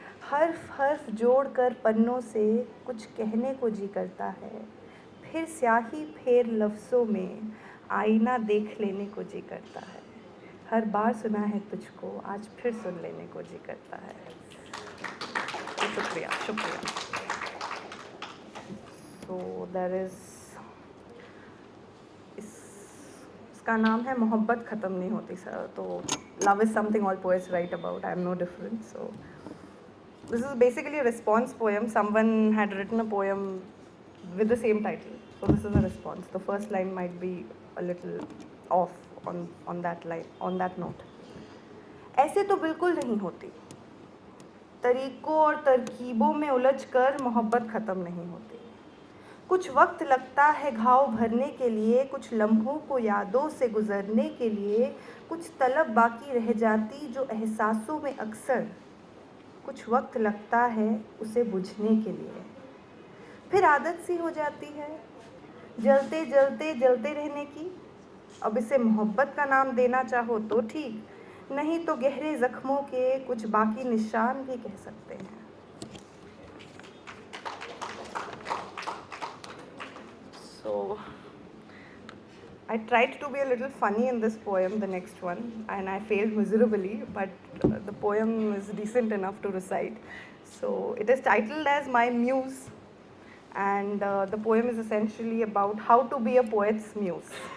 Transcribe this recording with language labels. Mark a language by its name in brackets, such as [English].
[Hindi] हर्फ हर्फ जोड़कर पन्नों से कुछ कहने को जी करता है. फिर स्याही फेर लफ्ज़ों में आईना देख लेने को जी करता है. हर बार सुना है तुझको, आज फिर सुन लेने को जी करता है. शुक्रिया शुक्रिया. [English] So there is [Hindi] इसका नाम है मोहब्बत ख़त्म नहीं होती सर. [English] तो love is something all poets write about. I am no different. So this is basically a response poem. Someone had written a poem with the same title. So this is a response. The first line might be a little off on that line, on that note. [Hindi] ऐसे तो बिल्कुल नहीं होती, तरीक़ों और तरकीबों में उलझकर मोहब्बत ख़त्म नहीं होती. कुछ वक्त लगता है घाव भरने के लिए, कुछ लम्हों को यादों से गुज़रने के लिए, कुछ तलब बाकी रह जाती जो एहसासों में अक्सर, कुछ वक्त लगता है उसे बुझने के लिए. फिर आदत सी हो जाती है जलते जलते जलते रहने की. अब इसे मोहब्बत का नाम देना चाहो तो ठीक, नहीं तो गहरे ज़ख्मों के कुछ बाकी निशान भी कह सकते हैं. [English] So I tried to be a little funny in this poem, the next one, and I failed miserably, but the poem is decent enough to recite. So it is titled as My Muse, and the poem is essentially about how to be a poet's muse.